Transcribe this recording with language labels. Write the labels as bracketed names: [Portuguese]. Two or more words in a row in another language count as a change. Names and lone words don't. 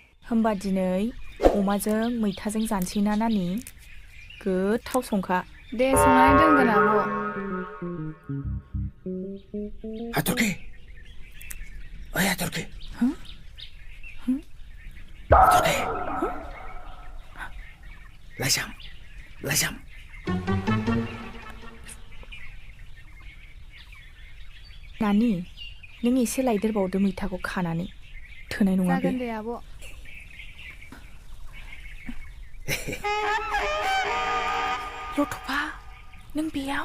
[Bodo] होमबा दिनै अमाजों मैथाजों जानसै ना नानि? गोथाव संखा। दे संनानै दोनगोन आब'। Haturki. Oye, Haturki. Huh? Haturki. Lajam. Lajam. नानि नों एसे लायदेरबावदो मैथाखौ खानानै थोनाय नङा बे। जागोन दे आब'। लथ'फा नों बेयाव?